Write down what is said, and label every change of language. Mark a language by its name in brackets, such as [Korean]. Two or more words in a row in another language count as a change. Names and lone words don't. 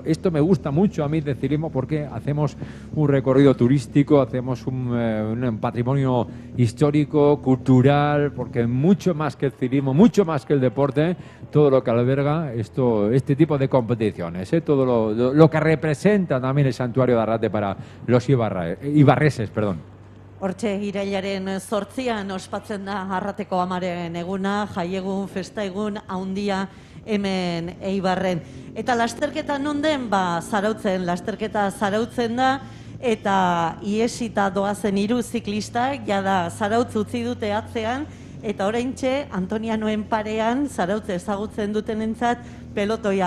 [Spanish] Esto me gusta mucho a mí de ciclismo porque hacemos un recorrido turístico, hacemos un patrimonio histórico, cultural, porque mucho más que el ciclismo, mucho más que el deporte, todo lo que alberga este tipo de competiciones, todo lo que representa también el santuario de Arrate para los ibarreses. [Basque] Hortxe, irailaren 8an ospatzen da Arrateko amaren eguna, jaiegun, festaegun, haundia hemen Eibarren. Eta lasterketa non den? Zarautzen, lasterketa Zarautzen da, eta iesita doazen 3 ziklistak, jada Zarautz utzi dute atzean, eta oraintxe Antonianoen parean Zarautz ezagutzen dutenentzat pelotoia.